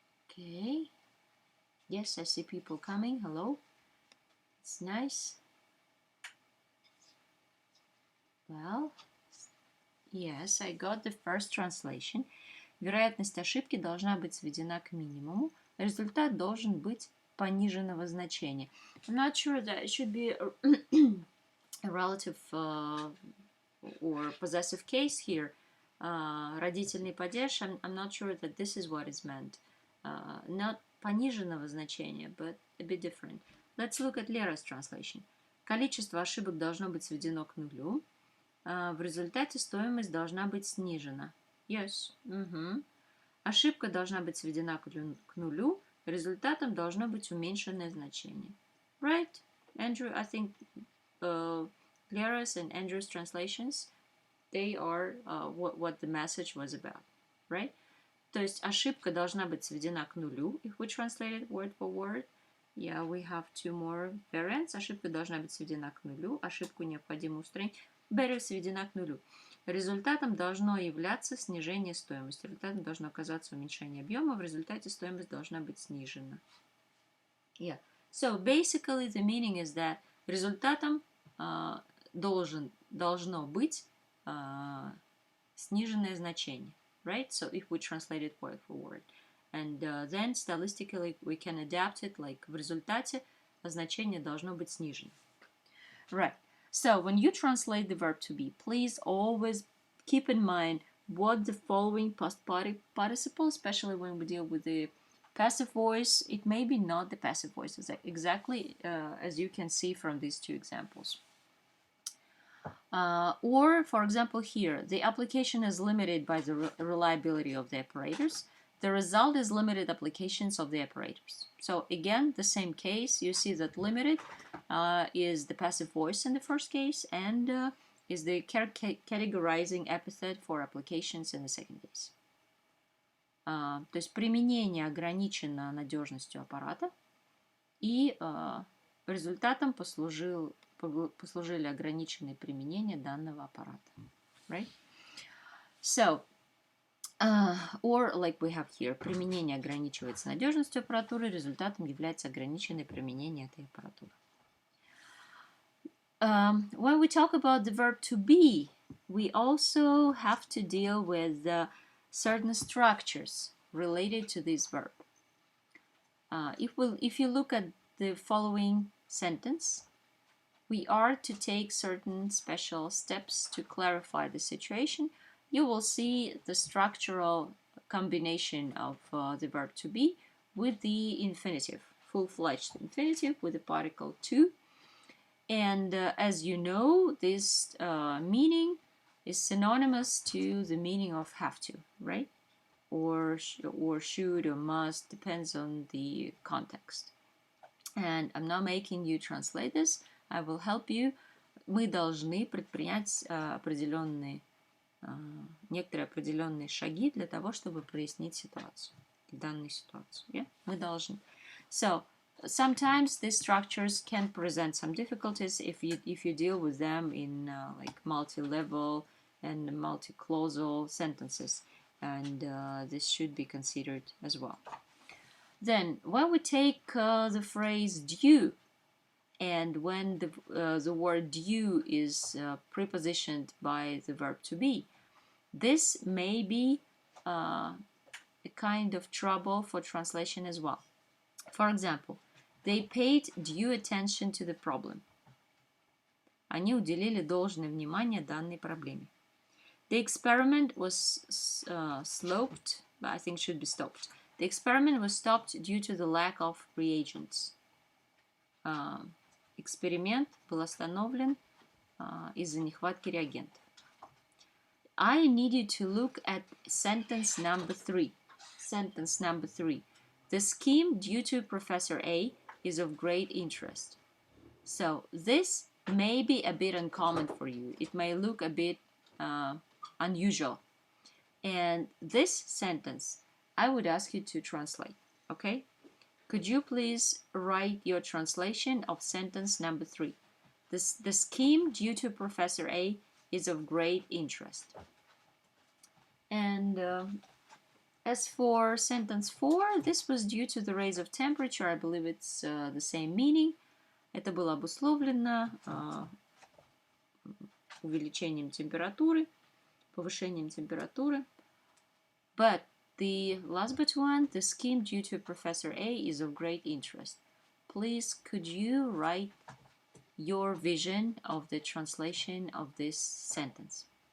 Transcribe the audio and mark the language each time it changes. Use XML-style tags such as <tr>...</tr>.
<en>Okay. Yes, I see people coming. Hello. It's nice. Well, yes, I got the first translation.</en> <ru>Вероятность ошибки должна быть сведена к минимуму. Результат должен быть пониженного значения.</ru> <en>I'm not sure that it should be a relative or possessive case here.</en> <ru>Родительный падеж.</ru> <en>I'm not sure that this is what is meant. Not</en> <ru>пониженного значения,</ru> <en>but a bit different. Let's look at Lera's translation.</en> <ru>Количество ошибок должно быть сведено к нулю. В результате стоимость должна быть снижена.</ru> <en>Yes.</en> <ru>Ошибка должна быть сведена к нулю. Результатом должно быть уменьшенное значение.</ru> <en>Right? Andrew, I think Lera's and Andrew's translations, they are what the message was about. Right?</en> <ru>То есть ошибка должна быть сведена к нулю.</ru> <en>If we translate it word for word, yeah, we have 2 more variants.</en> <ru>Ошибка должна быть сведена к нулю. Ошибку необходимо устранить.</ru> <en>Better</en> <ru>сведена к нулю. Результатом должно являться снижение стоимости. Результатом должно оказаться уменьшение объема. В результате стоимость должна быть снижена.</ru> <en>Yeah. So basically the meaning is that</en> <ru>результатом должно быть сниженное значение.</ru> <en>Right? So if we translate it word for word. And then stylistically we can adapt it like</en> <ru>в результате значение должно быть снижено.</ru> <en>Right. So when you translate the verb to be, please always keep in mind what the following past participle, especially when we deal with the passive voice, it may be not the passive voice, exactly as you can see from these 2 examples. Or, for example, here, the application is limited by the reliability of the operators. The result is limited applications of the operators. So again, the same case, you see that limited is the passive voice in the first case and is the categorizing epithet for applications in the second case.</en> <ru>То есть применение ограничено надежностью аппарата, и результатом послужили ограниченные применения данного аппарата.</ru> <en>Right? So, or like we have here,</en> <ru>применение ограничивается надежностью аппаратуры, результатом является ограниченное применение этой аппаратуры.</ru> <en>When we talk about the verb to be, we also have to deal with certain structures related to this verb. If you look at the following sentence, we are to take certain special steps to clarify the situation. You will see the structural combination of the verb to be with the infinitive, full-fledged infinitive with the particle to. And as you know, this meaning is synonymous to the meaning of have to, right? Or should or must, depends on the context. And I'm not making you translate this. I will help you.</en> <ru>Мы должны предпринять некоторые определенные шаги для того, чтобы прояснить ситуацию, данную ситуацию.</ru> <en>Yeah?</en> <ru>Мы должны.</ru> <en>So, sometimes these structures can present some difficulties if you deal with them in like multi-level and multi-clausal sentences, and this should be considered as well. Then, when we take the phrase due, and when the word due is prepositioned by the verb to be, this may be a kind of trouble for translation as well. For example, they paid due attention to the problem.</en> <ru>Они уделили должное внимание данной проблеме.</ru> <en>The experiment was stopped. The experiment was stopped due to the lack of reagents.</en> <ru>Эксперимент был остановлен из-за нехватки реагентов.</ru> <en>I need you to look at sentence number 3. sentence number 3. The scheme due to Professor A is of great interest. So this may be a bit uncommon for you. It may look a bit unusual. And this sentence, I would ask you to translate, okay? Could you please write your translation of sentence number 3? The scheme due to Professor A is of great interest. And as for sentence 4, this was due to the rise of temperature. I believe it's the same meaning.</en> <ru>Это было обусловлено увеличением температуры, повышением температуры.</ru> <en>But the last but one, the scheme due to Professor A is of great interest. Please, could you write your vision of the translation of this sentence?</en>